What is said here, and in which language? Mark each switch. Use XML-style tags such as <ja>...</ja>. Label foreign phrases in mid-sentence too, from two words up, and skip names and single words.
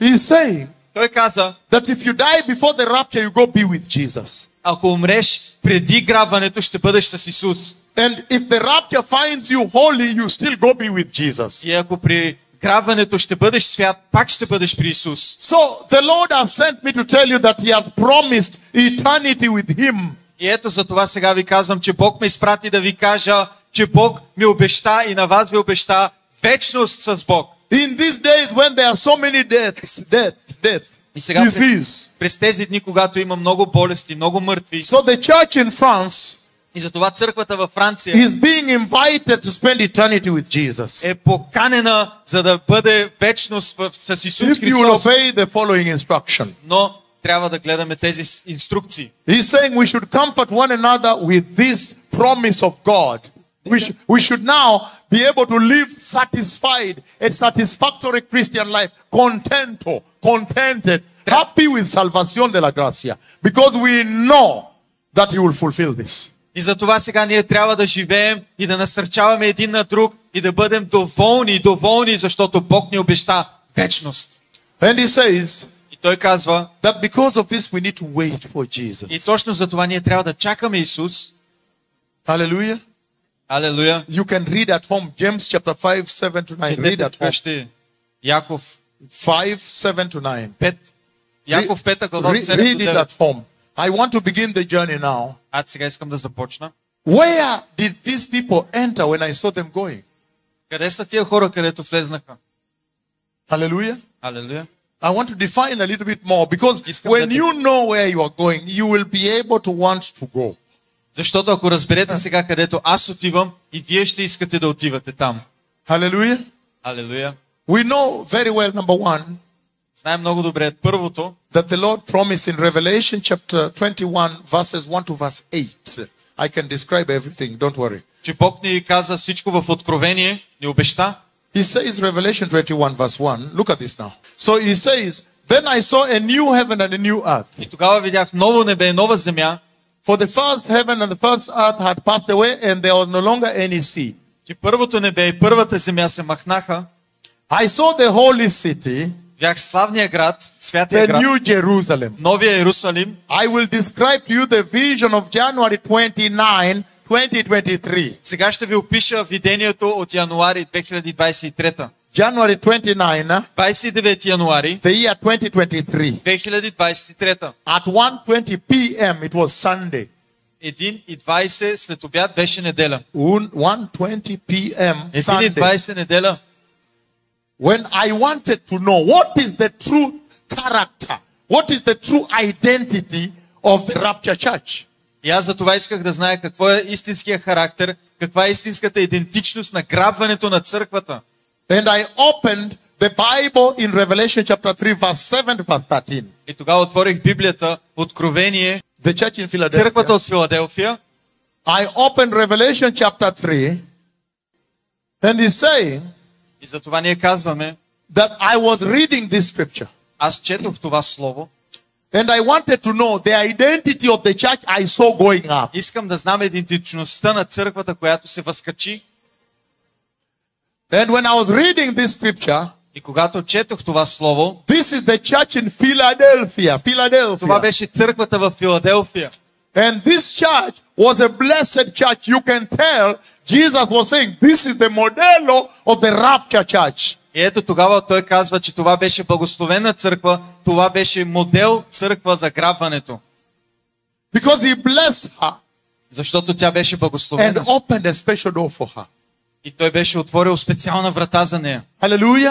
<en>He's saying</en> <bg>Той каза,</bg> <en>that if you die before the rapture, you go be with Jesus.</en> <bg>ако умреш преди грабването, ще бъдеш с Исус.</bg> <en>And if the rapture finds you holy, you still go be with Jesus.</en> <bg>И ако при грабването ще бъдеш свят, пак ще бъдеш при Исус.</bg> <en>So the Lord has sent me to tell you that He has promised eternity with Him.</en> <bg>И ето за това сега ви казвам, че Бог ме изпрати да ви кажа, че Бог ми обеща и на вас ви обеща вечност с Бог.</bg> <en>In these days when there are so many death,</en> <bg>И сега</bg> <en>disease.</en> <bg>през тези дни, когато има много болести, много мъртви,</bg> <en>So the church in France</en> <bg>и затова църквата във Франция</bg> <en>is being invited to spend eternity with Jesus.</en> <bg>е поканена, за да бъде вечност с Исус</bg> <en>If you will</en> <bg>Христос.</bg> <en>obey the following instruction.</en> <bg>Но трябва да гледаме тези инструкции.</bg> <en>He's saying we should comfort one another with this promise of God. We should now be able to live satisfied, a satisfactory Christian life, contented, happy with</en> <es>salvación de la gracia,</es> <en>because we know that He will fulfill this.</en> <bg>И за това сега ние трябва да живеем и да насърчаваме един на друг и да бъдем доволни, защото Бог ни обеща вечност.</bg> <en>And he says</en> <bg>И той казва,</bg> <en>that because of this we need to wait for</en> <bg>и</bg> <en>Jesus.</en> <bg>точно за това ние трябва да чакаме Исус.</bg> <en>Hallelujah.</en> <bg>Алелуя.</bg> <en>You can read at home James chapter 5, 7 to 9. Read at home.</en> <bg>Четете Яков</bg> <en>5, 7 to 9.</en> <bg>5. Яков 5 глава 7</bg> <en>Read</en> <bg>до</bg> <en>it</en> <bg>9.</bg> <en>at home. I want to begin the journey now.</en> <bg>Аз сега искам да започна.</bg> <en>Where did these people enter when I saw them going?</en> <bg>Къде са тия хора, където влезнаха?</bg> <en>Hallelujah.</en> <bg>Алелуя.</bg> <en>I want to define a little bit more because when you know where you are going, you will be able to want to go.</en> <bg>Защото ако разберете сега където аз отивам, и вие ще искате да отивате там.</bg> <en>Hallelujah.</en> <bg>Алелуя.</bg> <en>We know very well, number one,</en> <bg>Знаем много добре първото,</bg> <en>that the Lord promised in Revelation chapter 21, verses 1 to verse 8. I can describe everything, don't worry.</en> <bg>че Бог ни каза всичко в Откровение, ни обеща.</bg> <en>He says, Revelation 21, verse 1, look at this now. So he says, then I saw a new heaven and a new earth.</en> <bg>И тогава видях ново небе и нова земя,</bg> <en>For the first heaven and the first earth had passed away, and there was no longer any sea.</en> <bg>че първото небе и първата земя се махнаха.</bg> <en>I saw the holy city,</en> <bg>Видях славния град, святия</bg> <en>the</en> <bg>град,</bg> <en>new Jerusalem.</en> <bg>новия Иерусалим.</bg> <en>I will describe to you the vision of January 29, 2023.</en> <bg>Сега ще ви опиша видението от януари 2023.</bg> <en>January 29,</en> <bg>29 януари</bg> <en>the year 2023.</en> <bg>2023.</bg> <en>At 1:20 p.m. it was Sunday.</en> <bg>1:20 след обяд беше неделя.</bg> <en>1:20 p.m. Sunday.</en> <bg>1:20 неделя.</bg> <en>When I wanted to know what is the true character, what is the true identity of the Rapture Church.</en> <bg>И аз за това исках да зная какво е истинския характер, каква е истинската идентичност на грабването на църквата.</bg> <en>And I opened the Bible in Revelation chapter 3, verse 7 to verse 13.</en> <bg>И тогава отворих Библията, Откровение,</bg> <en>The church in</en> <bg>църквата</bg> <en>Philadelphia.</en> <bg>от Филаделфия.</bg> <en>I opened Revelation chapter 3, and he's saying</en> <bg>И за това ние казваме,</bg> <en>that I was reading this scripture,</en> <bg>аз четох това слово,</bg> <en>and I wanted to know the identity of the church I saw going up.</en> <bg>искам да знам идентичността на църквата, която се възкачи.</bg> <en>And when I was reading this scripture,</en> <bg>И когато четох това слово,</bg> <en>this is the church in Philadelphia.</en> <bg>това</bg> <en>Philadelphia.</en> <bg>беше църквата в Филаделфия.</bg> <en>And this church was a blessed church. You can tell Jesus was saying, this is the modelo of the rapture church.</en> <bg>И ето тогава той казва, че това беше благословена църква, това беше модел църква за грабването.</bg> <en>Because he blessed her</en> <bg>Защото тя беше</bg> <en>and</en> <bg>благословена.</bg> <en>opened a special door for her.</en> <bg>И той беше отворил специална врата за нея.</bg> <en>Hallelujah.</en>